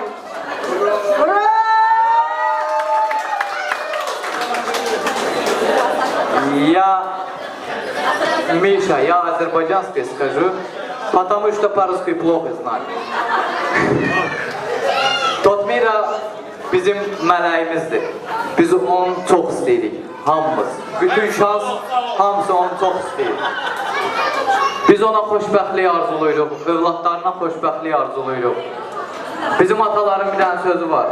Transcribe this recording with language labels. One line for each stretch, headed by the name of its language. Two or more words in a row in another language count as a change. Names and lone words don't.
Russian: Ура! Миша, я азербайджанский скажу, потому что по-русски плохо знаю.
Azerbaijani: Tot mira bizim mələyimizdir. Biz onu çox istəyirik, hamımız. Bütün şans, hamısı onu çox istəyir. Biz ona xoşbəxtlik arzuluyuruq, övladlarına xoşbəxtlik arzuluyuruq. Bizim ataların bir dənə sözü var.